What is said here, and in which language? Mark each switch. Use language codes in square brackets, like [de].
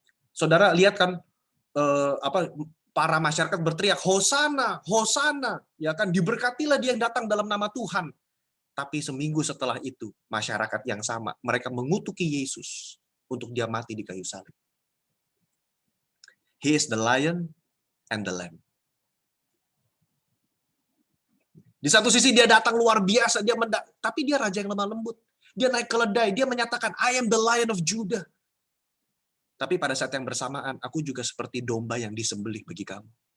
[id] Saudara lihat kan para masyarakat berteriak Hosana, Hosana, ya kan, diberkatilah dia yang datang dalam nama Tuhan. Tapi seminggu setelah itu, masyarakat yang sama, mereka mengutuki Yesus untuk dia mati di kayu salib. [en] He is the lion and the lamb. [id] Di satu sisi dia datang luar biasa, tapi dia raja yang lemah lembut. Dia naik keledai, dia menyatakan, [en] I am the Lion of Judah. [id] Tapi pada saat yang bersamaan, aku juga seperti domba yang disembelih bagi kamu.